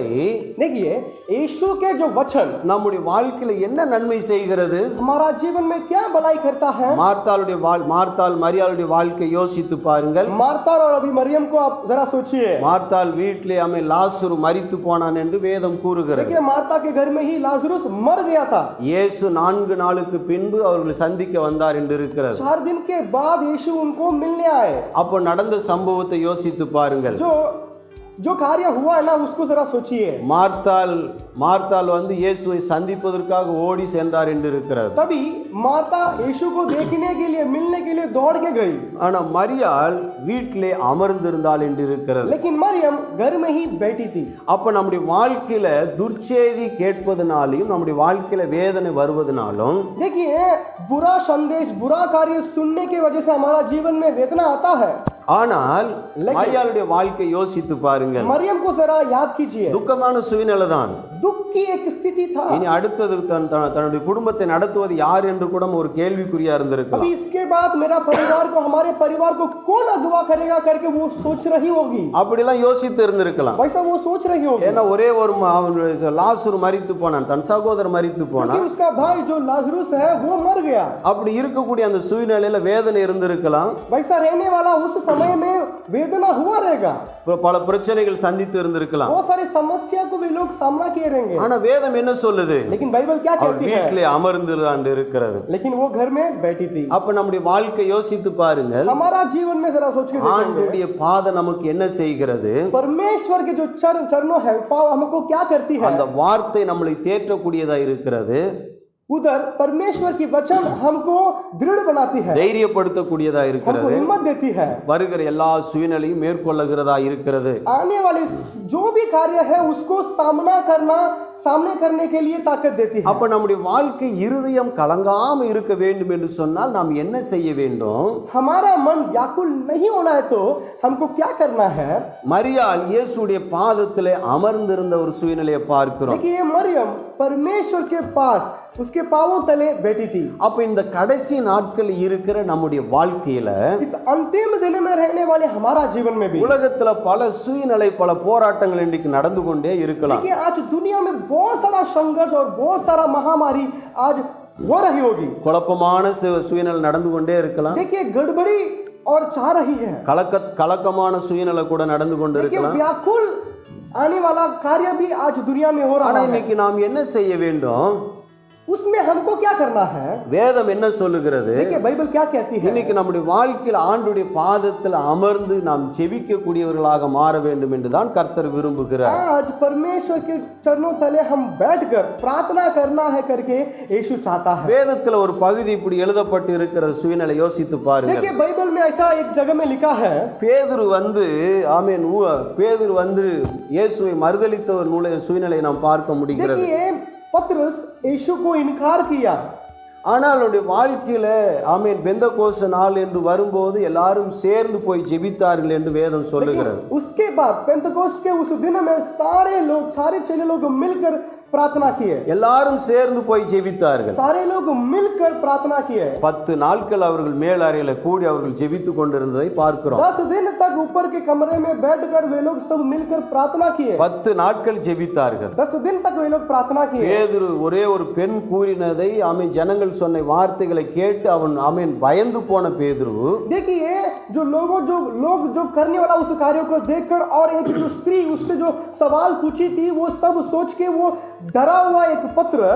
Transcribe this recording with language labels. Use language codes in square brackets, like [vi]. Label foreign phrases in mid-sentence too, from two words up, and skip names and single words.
[hi] देखिए यीशु के जो वचन [ta] நம்முடைய வாழ்க்கையில என்ன நன்மை செய்கிறது? [hi] हमारा जीवन में क्या भलाई करता है। [ta] மார்த்தாள் மரியாளுடைய வாழ்க்கை யோசித்து பாருங்கள். [hi] मार्ता और अभी मरियम को आप जरा सोचिए। [ta] மார்த்தாள் வீட்டிலே அவன் லாசரு மரித்து போனான் என்று வேதம் கூறுகிறது. [hi] देखिए मार्ता के घर में ही लाजरुस मर गया था। [ta] இயேசு 4 நாளுக்கு பின்பு அவர்களை சந்திக்க வந்தார் என்று இருக்கிறது. [hi] 4 दिन के बाद यीशु उनको मिलने आए। [ta] அப்போ நடந்த சம்பவத்தை யோசித்து பாருங்கள். [hi] जो कार्य हुआ है ना उसको जरा सोचिए। [ta] மார்த்தாள் வந்து இயேசுவை சந்திப்பதற்காக ஓடி சென்றார் என்று இருக்கிறது. [hi] तभी मार्ता यीशु को देखने के लिए मिलने के लिए दौड़ के गई। [ta] ஆனா மரியாள் வீட்டிலே அமர்ந்திருந்தாள் என்று இருக்கிறது. [hi] लेकिन मरियम घर में ही बैठी थी। [ta] அப்ப நம்முடைய வாழ்க்கையில துர்ச்செய்தி கேட்பதனாலும் நம்முடைய வாழ்க்கையில வேதனை வருவதனாலும், [hi] देखिए बुरा संदेश बुरा कार्य सुनने की वजह से हमारा जीवन में वेदना आता है। [ta] ஆனால் மரியாளுடைய வாழ்க்கை யோசித்து பாருங்கள். [hi] मरियम को जरा याद कीजिए, [ta] துக்கமான சூழ்நிலை தான். [hi] दुख की एक स्थिति था। [ta] இனி அடுத்தது தன்னுடைய குடும்பத்தை நடத்துவது யார் என்று கூட ஒரு கேள்விக்குறியா இருந்திருக்கலாம். [hi] अभी इसके बाद मेरा परिवार को हमारे परिवार को कौन अगवा करेगा करके वो सोच रही होगी। [ta] அப்படிலாம் யோசித்து இருந்திருக்கலாம். [hi] वैसा वो सोच रही होगी। [ta] ஏன்னா ஒரே ஒரு லாசரு மரித்து போனான், தன் சகோதரர் மரித்து போனான். [hi] क्योंकि उसका भाई जो लाजरुस है वो मर गया। [ta] அப்படி இருக்கக்கூடிய அந்த சூழ்நிலையில வேதனை இருந்திருக்கலாம். [hi] वैसा रहने वाला उस समय में वेदना हुआ रहेगा। [ta] பல பிரச்சனைகள் சந்தித்து இருந்திருக்கலாம். [hi] बहुत सारी समस्या को वे लोग सामना किए रहेंगे। [ta] ஆனா வேதம் என்ன சொல்லுது? [hi] लेकिन बाइबल क्या कहती है? [ta] வீட்டிலே அமர்ந்திருந்தாண்டு இருக்கிறது. [hi] लेकिन वो घर में बैठी थी। [ta] அப்ப நம்முடைய வாழ்க்கை யோசித்து பாருங்கள். [hi] हमारा जीवन में जरा सोच के [ta] ஆண்டவருடைய பாதம் நமக்கு என்ன செய்கிறது? [hi] परमेश्वर के जो चरणों है पाव हमको क्या करती है? [ta] அந்த வார்த்தை நம்மளை தேற்றக்கூடியதா இருக்கிறது. [hi] उधर परमेश्वर की वचन हमको दृढ़ बनाती है, [ta] தைரியப்படுத்தக்கூடியதா [hi] हमको [ta] இருக்கிறது, [hi] हिम्मत देती है, [ta] வருகிற எல்லா சூழ்நிலையும் மேற்கொள்ளுகிறதா இருக்கிறது. [hi] आने वाले जो भी कार्य है उसको सामने करने के लिए ताकत देती है. [ta] அப்ப நம்முடைய வாழ்க்கை இருதயம் கலங்காம இருக்க வேண்டும் என்று சொன்னால் நாம் என்ன செய்ய வேண்டும்? [hi] हमारा मन व्याकुल नहीं होना है तो हमको क्या करना है? [ta] மரியாள் இயேசுடைய பாதத்திலே அமர்ந்திருந்த ஒரு சூழ்நிலையை பார்க்கிறோம். [hi] देखिए मरियम परमेश्वर के पास उसके पांवों तले बैठी थी. [ta] அப்ப இந்த கடைசி நாட்கள் இருக்கிற நம்முடைய வாழ்க்கையில [hi] इस अंतिम दिन में रहने वाले हमारा जीवन में भी [ta] உலகத்துல பல சூழ்நிலை பல போராட்டங்கள் இன்றைக்கு நடந்து கொண்டே இருக்கலாம். [hi] देखिए आज दुनिया में बहुत सारा संघर्ष और बहुत सारा महामारी आज हो रही होगी. [ta] குழப்பமான சூழ்நிலை நடந்து கொண்டே இருக்கலாம். [hi] देखिए गड़बड़ी और चाह रही है. [ta] கலக்கமான சூழ்நிலை கூட நடந்து கொண்டு [hi] देखिए [ta] இருக்கலாம். [hi] व्याकुल आने वाला कार्य भी आज दुनिया में हो रहा [ta] ஆனா [hi] है. [ta] இன்னைக்கு நாம் என்ன செய்ய வேண்டும்? [hi] उसमें हमको क्या करना है? [ta] வேதம் என்ன சொல்லுகிறது? [hi] देखिए बाइबल क्या कहती है? [ta] இன்னைக்கு நம்முடைய வாழ்க்கையில் ஆண்டுடைய பாதத்தில் அமர்ந்து நாம் ஜெபிக்க கூடியவர்களாக மாற வேண்டும் என்று தான் கர்த்தர் விரும்புகிறார். [hi] आज परमेश्वर के चरणों तले हम बैठकर प्रार्थना करना है करके यीशु चाहता है. [ta] வேதத்தில் ஒரு பகுதி இப்படி எழுதப்பட்டு இருக்கிற சூழ்நிலை யோசித்து பாருங்க. [hi] देखिए बाइबल में ऐसा एक जगह में लिखा है, [ta] பேதுரு வந்து இயேசுவை மறுதலித்த ஒரு சூழ்நிலையை நாம் பார்க்க முடிகிறது. [hi] देखिए पतरस यीशु को इनकार किया. [ta] ஆனால் அவருடைய வாழ்க்கையில பெந்தகோஸ்து நாள் என்று வரும்போது எல்லாரும் சேர்ந்து போய் ஜெபித்தார்கள் என்று வேதம் சொல்லுகிறது. [hi] उसके बाद पेंतकोस्त के उस दिन में सारे चेले लोग मिलकर प्रार्थना किए. [ta] எல்லாரும் சேர்ந்து போய் ஜெபித்தார்கள். [hi] सारे लोग मिलकर प्रार्थना किए. [ta] 10 நாட்கள் அவர்கள் மேல் அறையில கூடி அவர்கள் ஜெபித்துக் கொண்டிருந்ததை பார்க்கிறோம். [hi] 10 दिन तक ऊपर के कमरे में बैठकर वे लोग सब मिलकर प्रार्थना किए. [ta] 10 நாட்கள் ஜெபித்தார்கள். [hi] 10 दिन तक वे लोग प्रार्थना किए. [ta] பேதுரு ஒரே ஒரு பெண் கூறினதை ஜனங்கள் சொன்ன வார்த்தைகளை கேட்டு அவன் பயந்து போன பேதுரு, [hi] देखिए जो लोग जो करने वाला उस कार्य को देखकर और एक जो स्त्री उससे जो सवाल पूछी थी वो सब सोच के वो डरा हुआ एक पतरस.